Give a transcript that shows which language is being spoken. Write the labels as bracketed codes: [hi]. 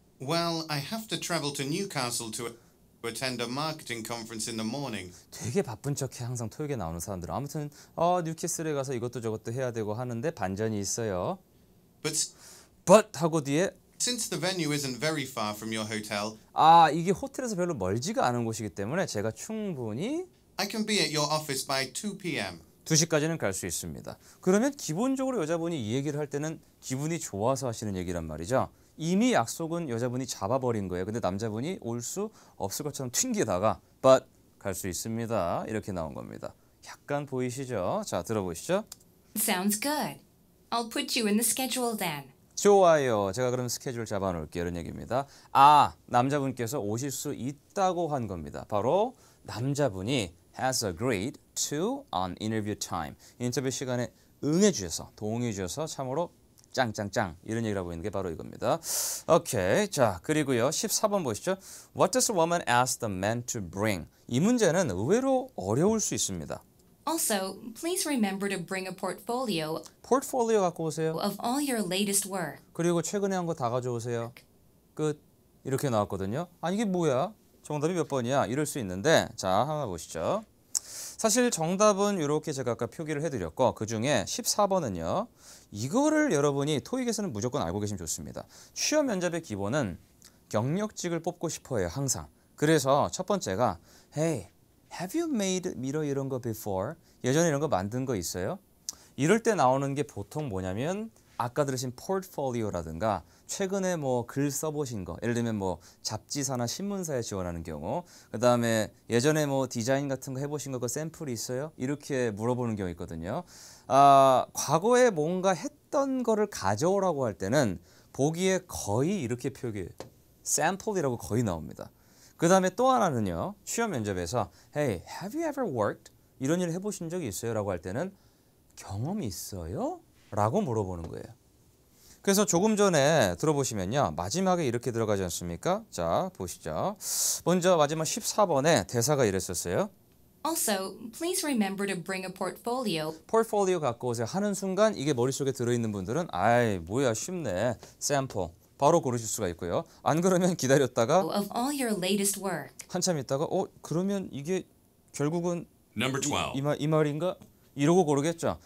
[en] Well, I have to travel to Newcastle to attend a marketing conference in the morning. [ko] 되게 바쁜 척해 항상 토익에 나오는 사람들은 아무튼 뉴캐슬에 가서 이것도 저것도 해야 되고 하는데 반전이 있어요. But 하고 뒤에 [en] Since the venue isn't very far from your hotel, [ko] 이게 호텔에서 별로 멀지가 않은 곳이기 때문에 제가 충분히 [en] I can be at your office by 2 p.m. [ko] 2시까지는 갈 수 있습니다. 그러면 기본적으로 여자분이 이 얘기를 할 때는 기분이 좋아서 하시는 얘기란 말이죠. 이미 약속은 여자분이 잡아버린 거예요. 근데 남자분이 올 수 없을 것처럼 튕기다가 but 갈 수 있습니다. 이렇게 나온 겁니다. 약간 보이시죠? 자, 들어보시죠. [en] Sounds good. I'll put you in the schedule then. [ko] 좋아요. 제가 그럼 스케줄 잡아놓을게요. 이런 얘기입니다. 남자분께서 오실 수 있다고 한 겁니다. 바로 남자분이 [en] has agreed to an interview time. [ko] 인터뷰 시간에 응해 주셔서, 동의해 주셔서 참으로 짱짱짱 이런 얘기를 하고 있는 게 바로 이겁니다. 오케이. 자, 그리고요. 14번 보시죠. [en] What does a woman ask the man to bring? [ko] 이 문제는 의외로 어려울 수 있습니다. [en] Also, please remember to bring a portfolio [ko] 포트폴리오 갖고 오세요. [en] of all your latest work. [ko] 그리고 최근에 한 거 다 가져오세요. 끝. 이렇게 나왔거든요. 이게 뭐야? 정답이 몇 번이야? 이럴 수 있는데 자, 한번 보시죠. 사실 정답은 이렇게 제가 아까 표기를 해드렸고 그중에 14번은요. 이거를 여러분이 토익에서는 무조건 알고 계시면 좋습니다. 취업 면접의 기본은 경력직을 뽑고 싶어 해요. 항상. 그래서 첫 번째가 [en] Hey, have you made [ko] 이런 거 before? 예전에 이런 거 만든 거 있어요? 이럴 때 나오는 게 보통 뭐냐면 아까 들으신 포트폴리오라든가 최근에 뭐 글 써보신 거 예를 들면 뭐 잡지사나 신문사에 지원하는 경우 그 다음에 예전에 뭐 디자인 같은 거 해보신 거 그 샘플이 있어요? 이렇게 물어보는 경우 있거든요. 과거에 뭔가 했던 거를 가져오라고 할 때는 보기에 거의 이렇게 표기해요. 샘플이라고 거의 나옵니다. 그 다음에 또 하나는요. 취업 면접에서 [en] Hey, have you ever worked? [ko] 이런 일을 해보신 적이 있어요? 라고 할 때는 경험이 있어요? 라고 물어보는 거예요. 그래서 조금 전에 들어보시면요. 마지막에 이렇게 들어가지 않습니까? 자, 보시죠. 먼저 마지막 14번에 대사가 이랬었어요. [en] Also, please remember to bring a portfolio [ko] 포트폴리오 갖고 오세요 하는 순간 이게 머릿속에 들어있는 분들은 아이 뭐야 쉽네. 샘플. 바로 고르실 수가 있고요. 안 그러면 기다렸다가 [en] of all your latest work. [ko] 한참 있다가 그러면 이게 결국은 [en] Number 12. [ko] 이 말인가? 이러고 고르겠죠.